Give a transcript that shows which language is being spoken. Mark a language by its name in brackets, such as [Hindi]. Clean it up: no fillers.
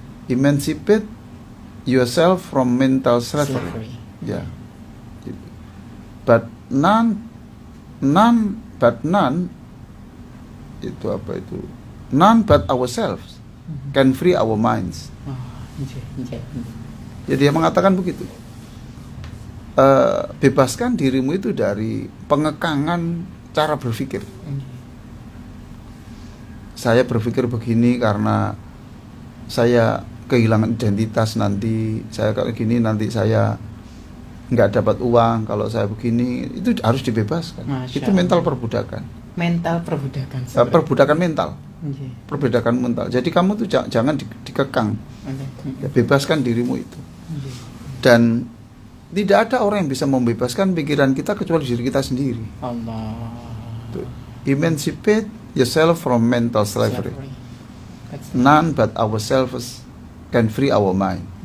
[English] Emancipate yourself from mental slavery. Ya. But none [Indonesian] itu apa itu? [English] None but ourselves can free our minds. [Indonesian] Jadi dia mengatakan begitu. Bebaskan dirimu itu dari pengekangan cara berpikir. Saya berpikir begini karena saya kehilangan identitas nanti, saya kayak gini nanti saya nggak dapat uang, kalau saya begini, itu harus dibebaskan. Itu mental perbudakan. Mental perbudakan. Perbudakan mental. Perbudakan mental. Jadi kamu tuh jangan dikekang. Ya, bebaskan dirimu itu. Dan tidak ada orang yang bisa membebaskan pikiran kita kecuali diri kita sendiri. Allah. [English] Emancipate yourself from mental slavery. None but ourselves can free our mind.